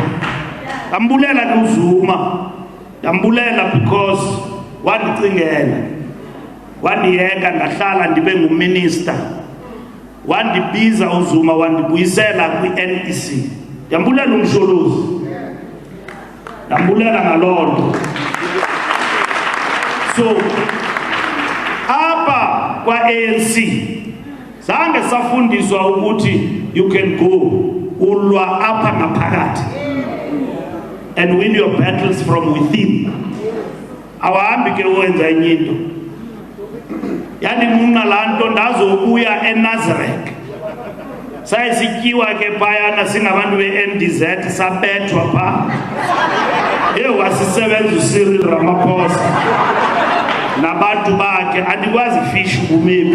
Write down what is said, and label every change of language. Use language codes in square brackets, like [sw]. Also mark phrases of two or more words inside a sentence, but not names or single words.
[xh] Ndambulela noZuma, ndambulela because wandicingela, wandiyeka ndahlala ndibe nguminister, wandibiza uZuma wandibuyisela kwi-NEC. Ndiyambulela umsholozi, ndambulela ngaloo nto. [en] So [xh] apha kwa-ANC zange safundiswa ukuthi [en] you can go [xh] ulwa apha ngaphakathi [en] and win your battles from within. [xh] Awahambi ke uwenza enye into. Yandinqunqa laa nto ndazokuya eNazareth. Sayisityiwa ke phayana singabantu be-NDZ sabethwa phaa. Wasisebenza uCyril Ramaphosa nabantu bakhe, andikwazi fish ubumephi.